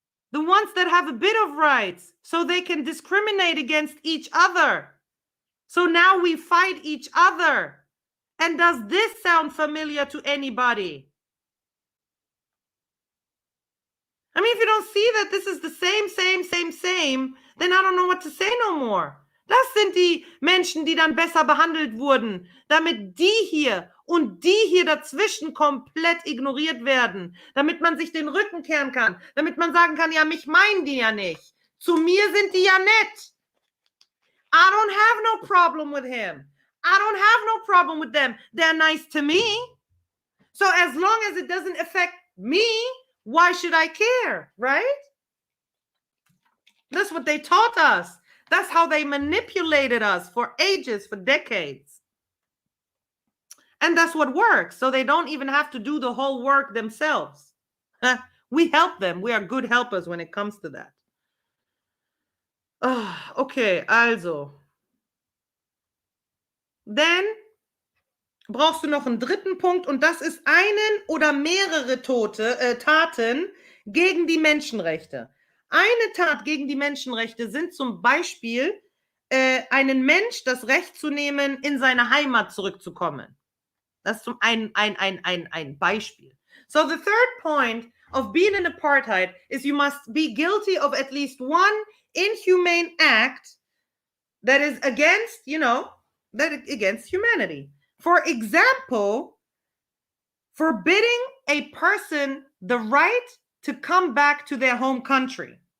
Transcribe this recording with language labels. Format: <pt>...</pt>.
<en>The ones that have a bit of rights, so they can discriminate against each other. So now we fight each other. And does this sound familiar to anybody? I mean, if you don't see that this is the same, then I don't know what to say no more.</en> <de>Das sind die Menschen, die dann besser behandelt wurden, damit die hier und die hier dazwischen komplett ignoriert werden, damit man sich den Rücken kehren kann, damit man sagen kann, ja, mich meinen die ja nicht. Zu mir sind die ja nett.</de> <en>I don't have no problem with him. I don't have no problem with them. They're nice to me. So as long as it doesn't affect me, why should I care, right? That's what they taught us. That's how they manipulated us for ages, for decades. And that's what works. So they don't even have to do the whole work themselves. We help them. We are good helpers when it comes to that. Okay, also.</en> <de>Dann brauchst du noch einen dritten Punkt, und das ist einen oder mehrere Taten gegen die Menschenrechte. Eine Tat gegen die Menschenrechte sind zum Beispiel einen Mensch das Recht zu nehmen, in seine Heimat zurückzukommen. Das ist ein Beispiel.</de> <en>So the third point of being in apartheid is you must be guilty of at least one inhumane act that is against, against humanity. For example, forbidding a person the right to come back to their home country.</en>